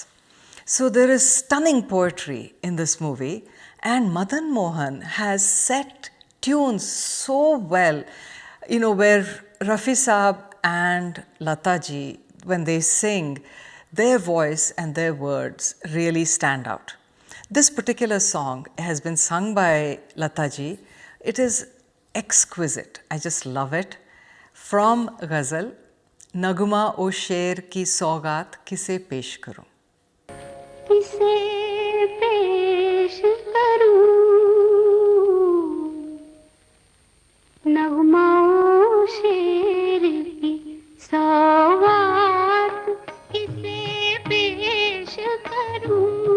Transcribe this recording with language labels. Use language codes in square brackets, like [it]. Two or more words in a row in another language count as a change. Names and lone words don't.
[en] So there is stunning poetry in this movie, and Madan Mohan has set tunes so well, where Rafi Saab and Lata ji, when they sing, their voice and their words really stand out. This particular song has been sung by Lata ji. It is exquisite. I just love it. From [ur] غزل، نغمہ و شعر کی سوغات کسے پیش کروں. کسے پیش کروں نغمہ و شعر کی سوغات کسے پیش کروں